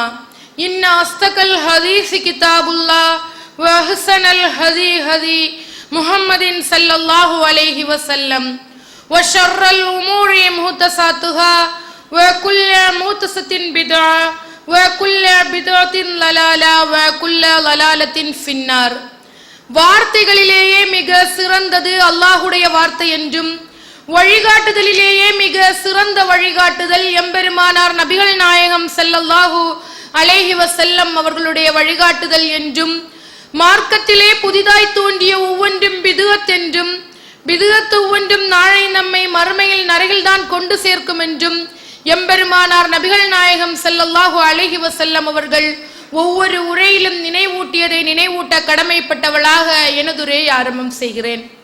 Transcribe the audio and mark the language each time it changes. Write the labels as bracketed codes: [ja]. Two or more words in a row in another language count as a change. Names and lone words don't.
[ar] إن أصدق الحديث كتاب الله وأحسن الهدي هدي محمد صلى الله عليه وسلم وشر الأمور محدثاتها وكل محدثة بدعة وكل بدعة ضلالة وكل ضلالة في النار. [ta] வார்த்தைகளிலேயே மிக சிறந்தது அல்லாஹுடைய வார்த்தை என்றும் வழிகாட்டுதலிலேயே மிக சிறந்த வழிகாட்டுதல் எம்பெருமானார் நபிகள் நாயகம் [ar] صلى الله عليه وسلم [ta] அவர்களுடைய வழிகாட்டுதல் என்றும் மார்க்கத்திலே புதிதாய் தோன்றிய ஒவ்வொன்றும் பிதுஅத் என்றும் பிதுஅத் ஒவ்வொன்றும் நாளை நம்மை மறுமையில் நரகில்தான் கொண்டு சேர்க்கும் என்றும் எம்பெருமானார் நபிகள் நாயகம் [ar] صلى الله عليه وسلم [ta] அவர்கள் ஒவ்வொரு உரையிலும் நினைவூட்டியதை நினைவூட்ட கடமைப்பட்டவளாக எனதுரை ஆரம்பம் செய்கிறேன்.